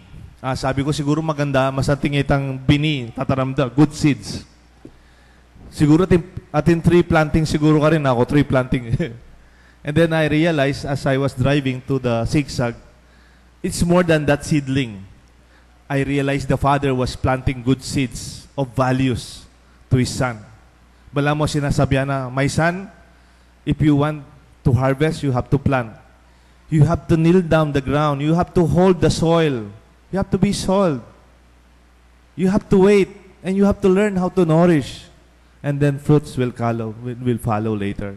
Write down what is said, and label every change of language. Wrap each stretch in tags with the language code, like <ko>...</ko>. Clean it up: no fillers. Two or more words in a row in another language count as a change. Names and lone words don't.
<tl>Sabi ko siguro maganda,</tl> <pam>masating itang bini, tatanam da,</pam> <en>good seeds.</en> <pam>Siguro atin</pam> <en>tree planting</en> <pam>siguro ka rin, ako</pam> <en>tree planting. And then I realized as I was driving to the zigzag, it's more than that seedling. I realized the father was planting good seeds of values to his son.</en> <pam>Bala mo sinasabihan na,</pam> <en>my son, if you want to harvest, you have to plant. You have to kneel down the ground. You have to hold the soil. You have to be soiled. You have to wait, and you have to learn how to nourish. And then fruits will follow later.</en>